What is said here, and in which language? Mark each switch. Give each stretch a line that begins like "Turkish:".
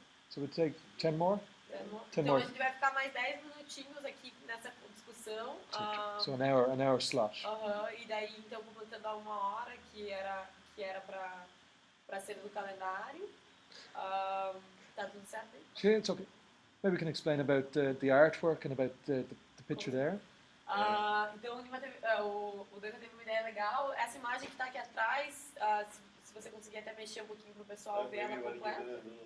English: So we take 10 more? 10 more. 10
Portuguese: Então
English: more.
Portuguese: a gente vai ficar mais 10 minutinhos aqui nessa discussão.
English: So an hour slot.
Portuguese: E daí, então, completando a 1 hora, que era para ser do calendário. Tá tudo certo aí?
English: Yeah, it's okay. Maybe we can explain about the artwork and about the picture there.
Portuguese: Então o Duncan teve uma ideia legal. Essa imagem que está aqui atrás, se você conseguir até mexer um pouquinho para o pessoal ver ela completa.